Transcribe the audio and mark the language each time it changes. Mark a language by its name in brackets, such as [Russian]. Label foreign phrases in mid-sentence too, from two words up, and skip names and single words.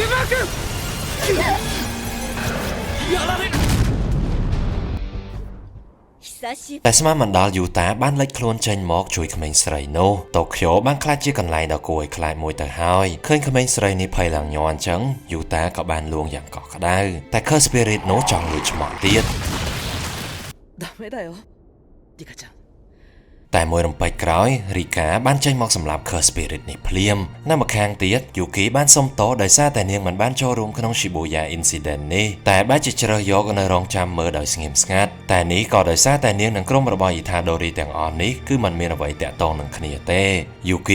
[Khmer] តែស្មានមិនដល់យូតាបានលេចខ្លួនចេញមកជួយក្មេងស្រីនោះតូក្យូបានខ្លាចជាកន្លែងដ៏គួរឲ្យខ្លាចមួយទៅហើយឃើញក្មេងស្រីនេះភ័យឡើងញ័រអញ្ចឹងយូតាក៏បានលួងយ៉ាងកក់ក្ដៅតែ [English] Curse Spirit [Khmer] នោះចង់លួចឆ្មក់ទៀត [Japanese] ダメだよリカちゃん [Khmer] តែមួយរំពេចក្រោយរីកាបានចេញមកសម្លាប់ [English] Curse Spirit [Khmer] នេះភ្លាមនៅម្ខាងទៀតយូគីបានសុំទោសដោយសារតែនាងមិនបានចូលរួមក្នុង Shibuya Incident នេះតែបែរជាជ្រើសយកនៅ រងចាំមើលដោយស្ងៀមស្ងាត់តែនេះក៏ដោយសារតែនាងនិងក្រុមរបស់ Itadori ទាំងអស់នេះគឺមិនមានអ្វីតាក់ទងនឹងគ្នាទេយូគី